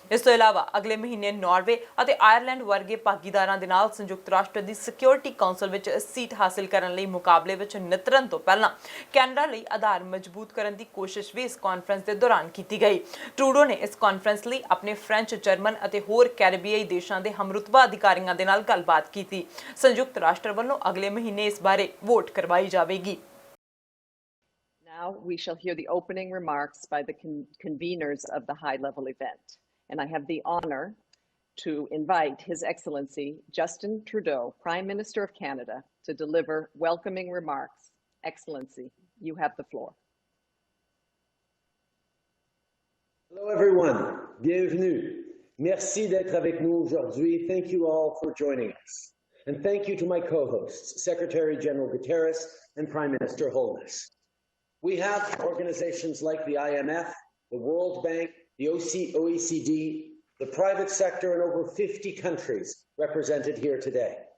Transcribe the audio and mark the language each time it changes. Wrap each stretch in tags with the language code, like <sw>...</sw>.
<pa>ਇਸ ਤੋਂ ਇਲਾਵਾ ਅਗਲੇ ਮਹੀਨੇ ਨਾਰਵੇ ਅਤੇ ਆਇਰਲੈਂਡ ਵਰਗੇ ਭਾਗੀਦਾਰਾਂ ਦੇ ਨਾਲ ਸੰਯੁਕਤ ਰਾਸ਼ਟਰ ਦੀ ਸਿਕਿਉਰਿਟੀ ਕਾਉਂਸਲ ਵਿੱਚ ਸੀਟ ਹਾਸਲ ਕਰਨ ਲਈ ਮੁਕਾਬਲੇ ਵਿੱਚ ਨਿਤਰਨ ਤੋਂ ਪਹਿਲਾਂ ਕੈਨੇਡਾ ਲਈ ਆਧਾਰ ਮਜ਼ਬੂਤ ਕਰਨ ਦੀ ਕੋਸ਼ਿਸ਼ ਵੀ ਇਸ ਕਾਨਫਰੰਸ ਦੇ ਦੌਰਾਨ ਕੀਤੀ ਗਈ। ਟਰੂਡੋ ਨੇ ਇਸ ਕਾਨਫਰੰਸ ਲਈ ਆਪਣੇ ਫ੍ਰੈਂਚ, ਜਰਮਨ ਅਤੇ ਹੋਰ ਕੈਰੀਬੀਆਈ ਦੇਸ਼ਾਂ ਦੇ ਹਮਰੁਤਬਾ ਅਧਿਕਾਰੀਆਂ ਦੇ ਨਾਲ ਗੱਲਬਾਤ ਕੀਤੀ। ਸੰਯੁਕਤ ਰਾਸ਼ਟਰ ਵੱਲੋਂ ਅਗਲੇ ਮਹੀਨੇ ਇਸ ਬਾਰੇ ਵੋਟ ਕਰਵਾਈ ਜਾਵੇਗੀ।</pa> <en>Now we shall hear the opening remarks by the conveners of the high-level event. And I have the honor to invite His Excellency Justin Trudeau, Prime Minister of Canada, to deliver welcoming remarks. Excellency, you have the floor. Hello everyone,</en> <fr>bienvenue. Merci d'être avec nous aujourd'hui.</fr> <en>Thank you all for joining us. And thank you to my co-hosts, Secretary General Guterres and Prime Minister Holness. We have organizations like the IMF, the World Bank, the OECD, the private sector, and over 50 countries represented here today.</en>